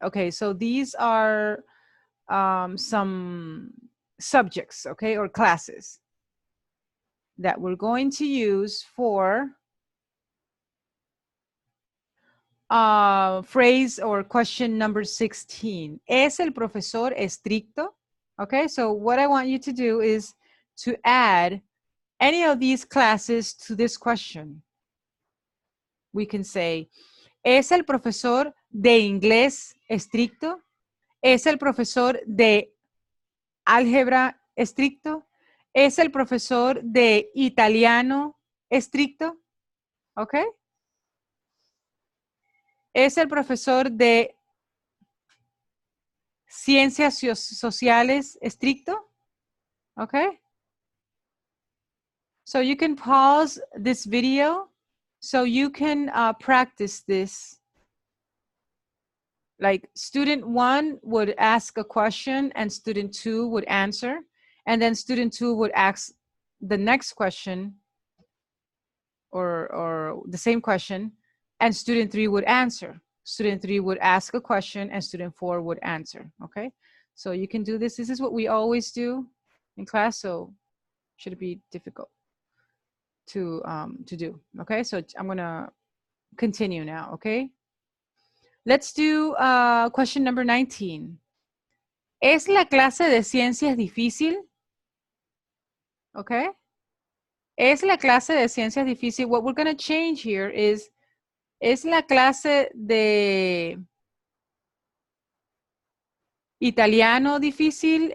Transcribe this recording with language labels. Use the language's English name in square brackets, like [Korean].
[English] Okay, so these are some subjects, okay, or classes that we're going to use for phrase or question number 16. [Spanish] ¿Es el profesor estricto? [English] Okay, so what I want you to do is to add any of these classes to this question. We can say, [Spanish] ¿es el profesor de inglés estricto? ¿Es el profesor de álgebra estricto? ¿Es el profesor de italiano estricto? ¿Ok? ¿Es el profesor de ciencias sociales estricto? ¿Ok? [English] So you can pause this video so you can practice this. Like student 1 would ask a question and student 2 would answer. And then student 2 would ask the next question or the same question, and student 3 would answer. Student 3 would ask a question and student 4 would answer. Okay, so you can do this. This is what we always do in class, so should it be difficult to do. Okay, so I'm gonna continue now. Okay, let's do question number 19. [Spanish] ¿Es la clase de ciencias difícil? Okay, ¿es la clase de ciencias difícil? [English] What we're gonna change here is, [Spanish] ¿es la clase de italiano difícil?